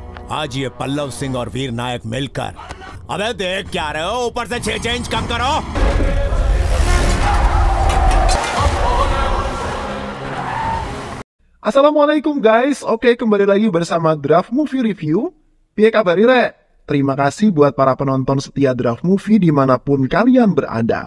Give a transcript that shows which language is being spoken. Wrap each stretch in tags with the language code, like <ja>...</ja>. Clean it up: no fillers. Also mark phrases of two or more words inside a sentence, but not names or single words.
<hi>आज ये पल्लव सिंह और वीर नायक मिलकर, अबे देख क्या रहे हो, ऊपर से 6 इंच कम करो।</hi> <id>Assalamualaikum guys, oke kembali lagi bersama Draft Movie Review.</id> <jv>Piye kabar Re?</jv> <id>Terima kasih buat para penonton setia Draft Movie dimanapun kalian berada.</id>